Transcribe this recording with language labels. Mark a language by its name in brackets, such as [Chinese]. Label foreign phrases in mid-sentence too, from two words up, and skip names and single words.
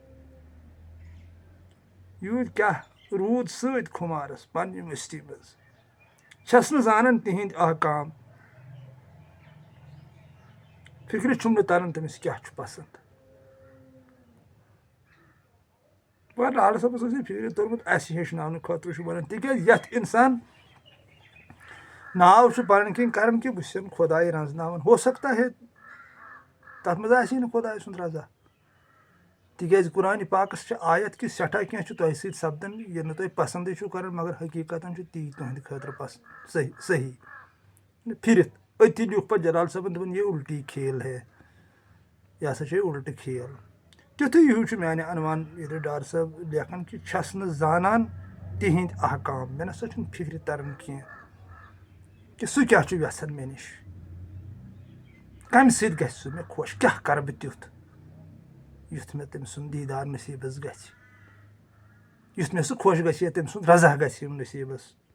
[Kashmiri] یوٗت کیٛاہ روٗد سۭتۍ خُمارَس پنٛنہِ مستی منٛز چھَس نہٕ زانان تِہِنٛدۍ احکام فِکرِ چھُم نہٕ تران تٔمِس کیٛاہ چھُ پسنٛد مگر ڈار صٲبَس اوس یہِ فِکرِ توٚرمُت اَسہِ ہیٚچھناونہٕ خٲطرٕ چھُ وَنان تِکیٛازِ یَتھ اِنسان ناو چھُ پَنٕنۍ کِنۍ کَران کہِ بہٕ چھُسَن خۄداے رَزناوان [Urdu] ہو سکتا ہے [Kashmiri] تَتھ منٛز آسی نہٕ خۄداے سُنٛد رضا تِکیٛازِ قرآنِ پاکَس چھِ آیت کہِ سٮ۪ٹھاہ کینٛہہ چھُ تۄہہِ سۭتۍ سَپدان یہِ نہٕ تۄہہِ پَسنٛدٕے چھُو کَران مگر حقیٖقتاً چھُ تی تُہٕنٛدِ خٲطرٕ صحیح پھِرِتھ أتھی لیوٗکھ پَتہٕ جلال صٲبَن دوٚپُن [Urdu] یہِ اُلٹی کھیل ہے [Kashmiri] یہِ ہسا چھِ اُلٹہٕ کھیل تیُتھُے ہیوٗ چھُ میانہِ اَنوان ییٚلہِ ڈار صٲب لیکھان کہِ چھَس نہٕ زانان تِہِنٛدۍ احکام مےٚ نَسا چھُنہٕ فِکرِ تران کینٛہہ کہِ سُہ کیٛاہ چھُ یژھان مےٚ نِش کَمہِ سۭتۍ گژھِ سُہ مےٚ خۄش کیٛاہ کَرٕ بہٕ تیُتھ یُتھ مےٚ تٔمۍ سُنٛد دیٖدار نصیٖبَس گژھِ یُتھ مےٚ سُہ خۄش گژھِ یا تٔمۍ سُنٛد رضا گژھِ یِم نصیٖبَس